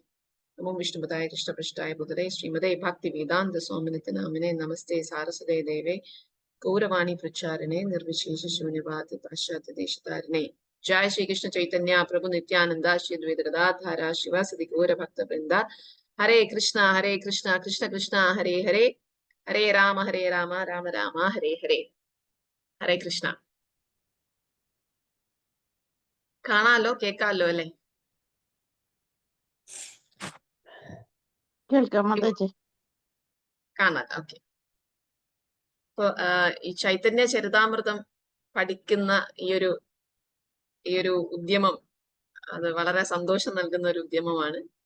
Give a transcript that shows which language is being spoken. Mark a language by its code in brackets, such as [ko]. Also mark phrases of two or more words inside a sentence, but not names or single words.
[sa] नमो विष्णुपादाय कृष्ण प्रिष्टाय भूदरे श्रीमदे भक्तिवेदान्त सोमनिथनमने नमस्ते सरसदे देवे गौरवाणी प्रचारिणे निर्विशेष शून्यवती पश्यत देशतारिणे. जय श्री कृष्ण चैतन्य प्रभु नित्यानन्द श्री अद्वैत गदाधर शिवासादि गौर भक्त वृन्द. हरे कृष्ण, कृष्ण कृष्ण, हरे हरे, हरे राम, राम राम, हरे हरे. हरे कृष्ण. [ml] കാണാലോ കേക്കാലോ അല്ലേ? കേൾക്കാം മാതാജി. കാണാം. ഓക്കെ. അപ്പൊ ഈ ചൈതന്യ ചരിതാമൃതം പഠിക്കുന്ന ഈ ഒരു ഉദ്യമം അത് വളരെ സന്തോഷം നൽകുന്ന ഒരു ഉദ്യമമാണ്.